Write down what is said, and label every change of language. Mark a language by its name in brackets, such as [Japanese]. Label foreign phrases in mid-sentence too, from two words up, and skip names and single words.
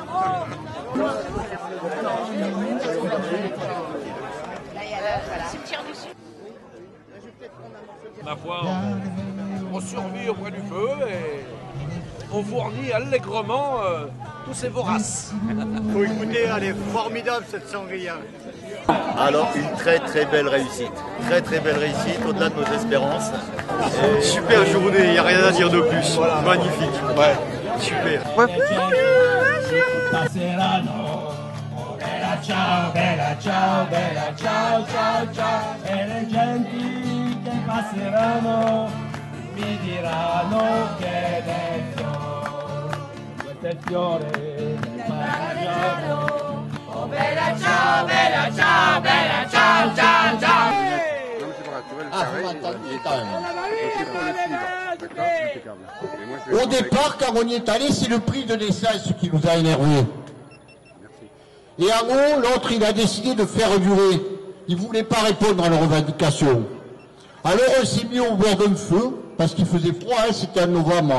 [French] Ma foi, on survit auprès du feu et on fournit allègrement tous ces voraces. Faut écouter, elle est formidable cette sangria. Alors une très très belle réussite, au-delà de nos espérances. Et super journée, il n'y a rien à dire de plus. Voilà. Magnifique. Ouais. Super. Ouais. [Italian] Ciao, bella, ciao, bella, ciao, ciao, ciao. E le genti che passeranno mi diranno che del fiore, questo è il fiore del Maragliano. Oh bella, ciao, bella, ciao, bella, ciao, ciao, ciao. [French] Ah, vous m'entendiez quand même. Au départ, quand on y est allé, c'est le prix de l'essence qui nous a énervés. Et en haut, l'autre, il a décidé de faire durer. Il ne voulait pas répondre à nos revendications. Alors on s'est mis au bord d'un feu, parce qu'il faisait froid, hein, c'était en novembre.